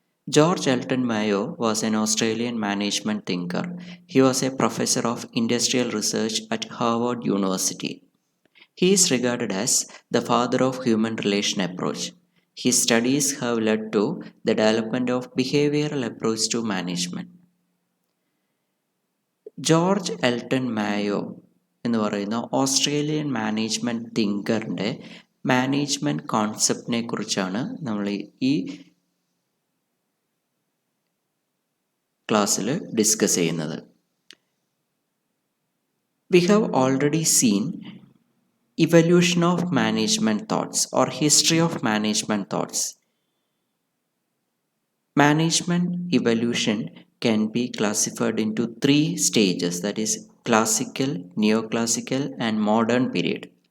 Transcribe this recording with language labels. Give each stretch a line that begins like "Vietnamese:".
English: George Elton Mayo was an Australian management thinker. He was a professor of industrial research at Harvard University. He is regarded as the father of human relation approach. His studies have led to the development of behavioral approach to management.
Malayalam: George Elton മായോ എന്ന് പറയുന്ന Australian management തിങ്കറിൻ്റെ management കോൺസെപ്റ്റിനെ കുറിച്ചാണ് നമ്മൾ ഈ ക്ലാസ്സിൽ discuss ചെയ്യുന്നത്.
English: We have already seen evolution of management thoughts or history of management thoughts. Management evolution can be classified into three stages, that is classical, neoclassical and modern period.